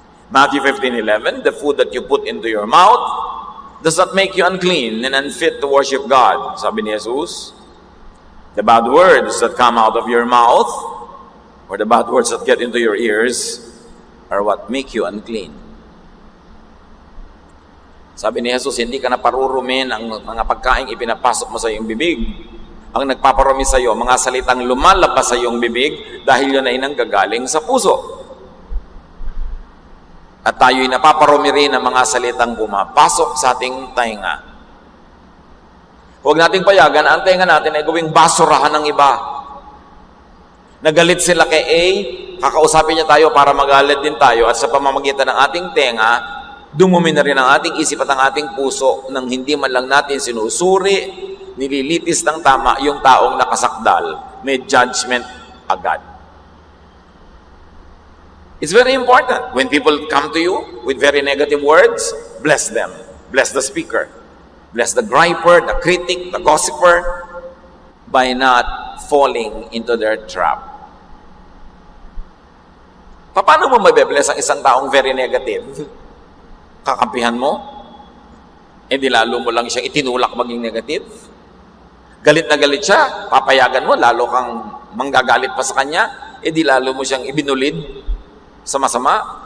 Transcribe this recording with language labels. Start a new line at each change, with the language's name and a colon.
English: Matthew 15:11, the food that you put into your mouth does not make you unclean and unfit to worship God.
Filipino: Sabi ni Jesus,
English: the bad words that come out of your mouth or the bad words that get into your ears are what make you unclean.
Filipino: Sabi ni Jesus, hindi ka na parurumin ang mga pagkain ipinapasok mo sa iyong bibig. Ang nagpaparumi sa iyo, mga salitang lumalabas sa iyong bibig dahil yun ay nanggagaling sa puso. At tayo'y napaparumi rin ng mga salitang pumapasok sa ating tainga. Huwag nating payagan ang tainga natin ay gawing basurahan ng iba. Nagalit sila kay A, kakausapin niya tayo para magalit din tayo, at sa pamamagitan ng ating tenga, dumumi na rin ang ating isip at ang ating puso nang hindi man lang natin sinusuri, nililitis ng tama yung taong nakasakdal. May judgment agad.
English: It's very important. When people come to you with very negative words, bless them. Bless the speaker. Bless the griper, the critic, the gossiper, by not falling into their trap.
Filipino: Paano mo mabe-bless ang isang taong
English: very negative?
Filipino: Kakampihan mo? Di lalo mo lang siyang itinulak maging negative? Galit na galit siya, papayagan mo, lalo kang manggagalit pa sa kanya, di lalo mo siyang ibinulid sa masama.